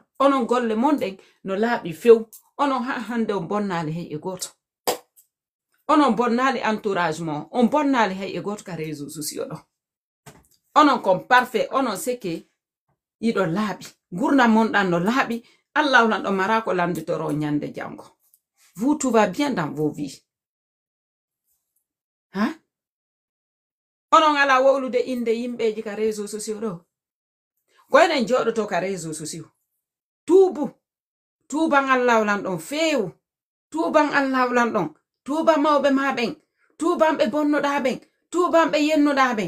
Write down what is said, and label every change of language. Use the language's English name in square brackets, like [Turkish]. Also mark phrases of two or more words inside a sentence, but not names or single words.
[Fula] Onon golle monden no laabi few. Onon hande on bonnali hay e goto. Onon bonnali entourage mon. On bonnali hay e goto ka [French] réseaux sociaux [Fula] do. Onon kon parfait. Onon seke yido laabi. Gurna mondan no laabi. Allah lan do marako landitoro nyande jango. [French] Vous tout va bien dans vos vies. Hein? [Fula] Onon ala wolude inde yimbeji ka [French] réseaux sociaux [Fula] do. Koynen jodo to ka [French] réseaux sociaux. [Fula] Tuban Allah lan don feewu. Tuban Allah lan don. Tuba mawbe ma ben. Tuban be bonno da ben. Tuban be yenno da ben.